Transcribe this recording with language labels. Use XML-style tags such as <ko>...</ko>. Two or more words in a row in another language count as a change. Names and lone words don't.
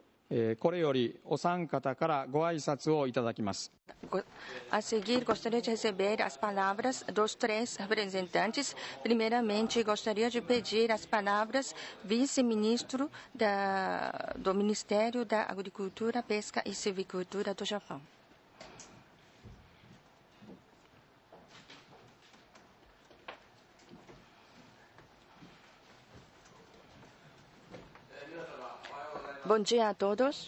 <ja>これよりお三方からご挨拶をいただきます。</ja> <pt>A seguir, gostaria de receber as palavras dos três representantes. Primeiramente, gostaria de pedir as palavras vice-ministro do Ministério da Agricultura, Pesca e Silvicultura do Japão. Bom dia a todos.</pt>